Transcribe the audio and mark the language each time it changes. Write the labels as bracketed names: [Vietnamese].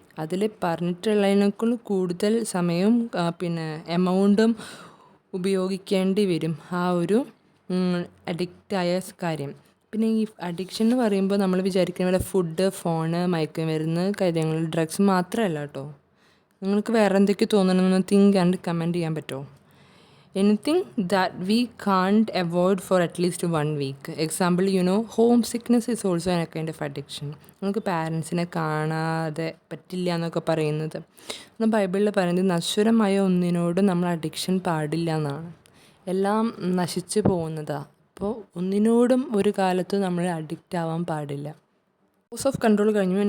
[Malayalam] അതിൽ പറഞ്ഞിട്ടുള്ളതിനേക്കാൾ കൂടുതൽ സമയവും പിന്നെ എമൗണ്ടും ഉപയോഗിക്കേണ്ടി വരും ആ ഒരു അഡിക്റ്റായ കാര്യം. പിന്നെ ഈ അഡിക്ഷൻ എന്ന് പറയുമ്പോൾ നമ്മൾ വിചാരിക്കുന്ന പോലെ ഫുഡ്, ഫോണ്, മയക്കുമരുന്ന് കാര്യങ്ങൾ, ഡ്രഗ്സ് മാത്രമല്ല കേട്ടോ. നിങ്ങൾക്ക് വേറെ എന്തൊക്കെ തോന്നണമെന്ന് തിങ്ക് ആൻഡ് കമൻറ്റ് ചെയ്യാൻ പറ്റുമോ? [English] anything that we can't avoid for at least 1 week. Example, homesickness is also a kind of addiction. [Malayalam] നമുക്ക് പാരൻസിനെ കാണാതെ പറ്റില്ല എന്നൊക്കെ പറയുന്നത് ബൈബിളിൽ പറയുന്നത് നശ്വരമായ ഒന്നിനോട് നമ്മൾ അഡിക്ഷൻ പാടില്ല എന്നാണ്. എല്ലാം നശിച്ചു പോകുന്നതാണ്. അപ്പോൾ ഒന്നിനോടും ഒരു കാലത്തും നമ്മൾ അഡിക്റ്റ് ആവാൻ പാടില്ല. ലോസ് ഓഫ് കൺട്രോൾ കഴിഞ്ഞു.